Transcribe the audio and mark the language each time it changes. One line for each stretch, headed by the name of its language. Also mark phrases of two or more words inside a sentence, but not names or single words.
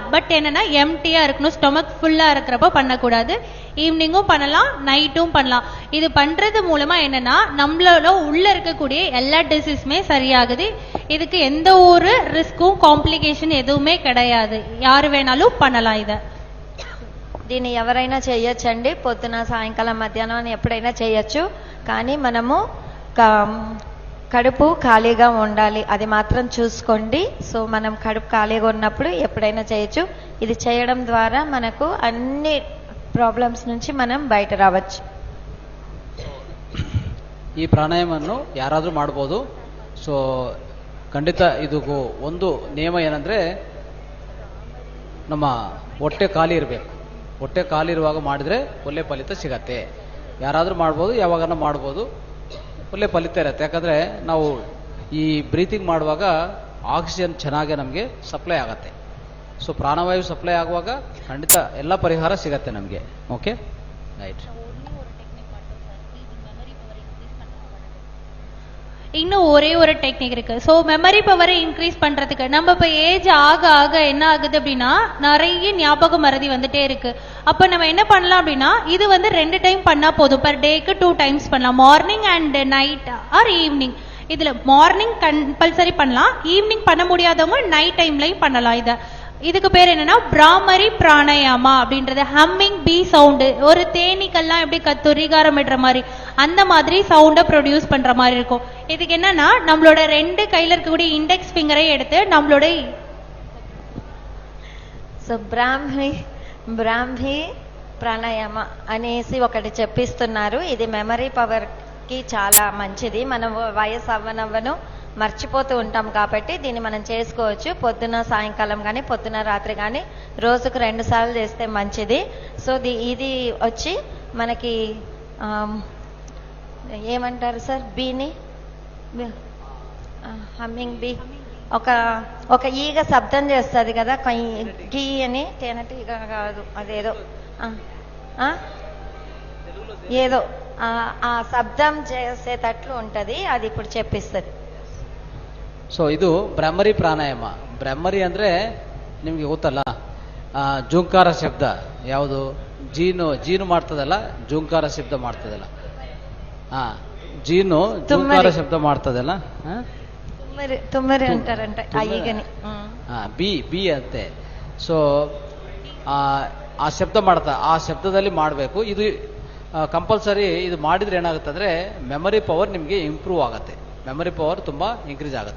Tamil: பட் என்னன்னா எம்டியா இருக்கணும்,
English: stomach full
Tamil: இருக்கிறப்ப பண்ணக்கூடாது. ஈவினிங்கும் பண்ணலாம், நைட்டும் பண்ணலாம். இது பண்றது மூலமா என்னன்னா நம்மளோட உள்ள இருக்கக்கூடிய எல்லா டிசீஸுமே சரியாகுது. இதுக்கு எந்த ஒரு
English: risk complication
Tamil: எதுவுமே கிடையாது. யாரு வேணாலும் பண்ணலாம்.
Telugu: దీన్ని ఎవరైనా చేయొచ్చండి. పొద్దున సాయంకాలం మధ్యాహ్నం ఎప్పుడైనా చేయొచ్చు. కానీ మనము కడుపు ఖాళీగా ఉండాలి, అది మాత్రం చూసుకోండి. సో మనం కడుపు ఖాళీగా ఉన్నప్పుడు ఎప్పుడైనా చేయొచ్చు. ఇది చేయడం ద్వారా మనకు అన్ని ಪ್ರಾಬ್ಲಮ್ಸ್ నుంచి మనం బయట రావచ్చు.
Kannada: ಈ ಪ್ರಾಣಾಯಾಮವನ್ನು ಯಾರಾದರೂ ಮಾಡಬಹುದು. ಸೊ ಖಂಡಿತ ಇದು ಒಂದು ನಿಯಮ ಏನಂದ್ರೆ ನಮ್ಮ ಹೊಟ್ಟೆ ಖಾಲಿ ಇರಬೇಕು. ಹೊಟ್ಟೆ ಖಾಲಿ ಇರುವಾಗ ಮಾಡಿದ್ರೆ ಒಳ್ಳೆ ಫಲಿತ ಸಿಗತ್ತೆ. ಯಾರಾದರೂ ಮಾಡ್ಬೋದು, ಯಾವಾಗನ ಮಾಡ್ಬೋದು, ಒಳ್ಳೆ ಫಲಿತ ಇರುತ್ತೆ. ಯಾಕಂದ್ರೆ ನಾವು ಈ ಬ್ರೀತಿಂಗ್ ಮಾಡುವಾಗ ಆಕ್ಸಿಜನ್ ಚೆನ್ನಾಗಿ ನಮಗೆ ಸಪ್ಲೈ ಆಗತ್ತೆ. ಸೊ ಪ್ರಾಣವಾಯು ಸಪ್ಲೈ ಆಗುವಾಗ ಖಂಡಿತ ಎಲ್ಲ ಪರಿಹಾರ ಸಿಗತ್ತೆ ನಮಗೆ.
English: Okay, right.
Tamil: இன்னும் ஒரே ஒரு டெக்னிக் இருக்கு. ஸோ
English: memory power increase
Tamil: பண்றதுக்கு நம்ம இப்போ ஏஜ் ஆக ஆக என்ன ஆகுது அப்படின்னா நிறைய ஞாபக மறதி வந்துட்டே இருக்கு. அப்போ நம்ம என்ன பண்ணலாம் அப்படின்னா இது வந்து 2 டைம் பண்ணா போதும்.
English: per day 2 times
Tamil: பண்ணலாம்,
English: morning and night or evening.
Tamil: இதுல
English: morning compulsory
Tamil: பண்ணலாம், ஈவினிங் பண்ண முடியாதவங்க
English: night time
Tamil: பண்ணலாம். இதுக்கு பேர் என்னன்னா பிராமரி பிராணாயாமா அப்படின்றது.
English: humming bee sound,
Tamil: ஒரு தேனீக்கெல்லாம் எப்படி கத்துரிகாரம் இடுற மாதிரி அந்த மாதிரி
English: sound produce
Tamil: பண்ற மாதிரி இருக்கும். இதுக்கு என்னன்னா நம்மளோட 2 கையில இருக்கக்கூடிய
English: index finger
Tamil: எடுத்து நம்மளோட
Telugu: బ్రాహ్మీ ప్రాణాయామ అనేసి ఒకటి చెప్పిస్తున్నారు. ఇది
English: memory power
Telugu: కి చాలా మంచిది. మనం వయసు అవ్వనవ్వను మర్చిపోతూ ఉంటాం కాబట్టి దీన్ని మనం చేసుకోవచ్చు. పొద్దున సాయంకాలం కానీ పొద్దున రాత్రి కానీ రోజుకు 2 సార్లు చేస్తే మంచిది. సో ఇది వచ్చి మనకి ఏమంటారు సార్, బీని
English: humming bee,
Telugu: ఒక ఈగ శబ్దం చేస్తుంది కదా, గీ అని, తేనెటీగ కాదు అదేదో ఏదో ఆ శబ్దం చేసేటట్లు ఉంటది, అది ఇప్పుడు చెప్పిస్తుంది.
Kannada: ಸೊ ಇದು ಬ್ರಹ್ಮರಿ ಪ್ರಾಣಾಯಾಮ. ಬ್ರಹ್ಮರಿ ಅಂದ್ರೆ ನಿಮ್ಗೆ ಗೊತ್ತಲ್ಲ, ಜೂಂಕಾರ ಶಬ್ದ ಯಾವುದು, ಜೀನು ಮಾಡ್ತದಲ್ಲ, ಜೂಂಕಾರ ಶಬ್ದ ಮಾಡ್ತದಲ್ಲ. ಜೀನು ಜೂಂಕಾರ ಶಬ್ದ ಮಾಡ್ತದಲ್ಲ,
Telugu: తుమ్మరి అంటారంట ఈగని.
Kannada: ಬಿ ಅಂತೆ. ಸೊ ಆ ಶಬ್ದ ಮಾಡ್ತಾ, ಆ ಶಬ್ದದಲ್ಲಿ ಮಾಡಬೇಕು. ಇದು ಕಂಪಲ್ಸರಿ. ಇದು ಮಾಡಿದ್ರೆ ಏನಾಗುತ್ತೆ ಅಂದ್ರೆ
English: memory power
Kannada: ನಿಮಗೆ ಇಂಪ್ರೂವ್ ಆಗುತ್ತೆ,
English: memory power
Kannada: ತುಂಬಾ ಇನ್ಕ್ರೀಸ್ ಆಗುತ್ತೆ.